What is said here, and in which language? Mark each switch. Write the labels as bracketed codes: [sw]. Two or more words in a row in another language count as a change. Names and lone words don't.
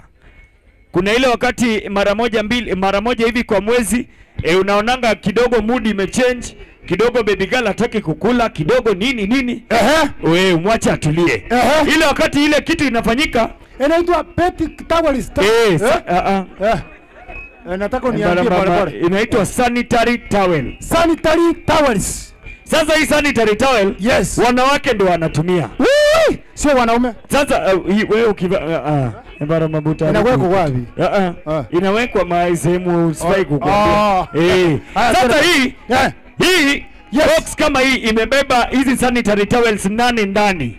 [sw] Kuna ile wakati mara moja hivi kwa mwezi, unaonanga kidogo mood imechange, kidogo [en] baby girl [sw] hataki kukula, kidogo nini. Wewe mwache atulie. Ile wakati ile kitu inafanyika, inaitwa [en] petty towels. [sw] Nataka uniambie pole. Inaitwa [en] sanitary towel. Sanitary towels. [sw] Sasa hii [en] sanitary towel, [sw] yes, wanawake ndio wanatumia. Sio wanaume. Sasa wewe ukiva Embarambamba inawekwa wapi? Inawekwa sehemu usifai kukwambia. Sasa hii box kama hii imebeba hizi [en] sanitary towels [sw] 8 ndani.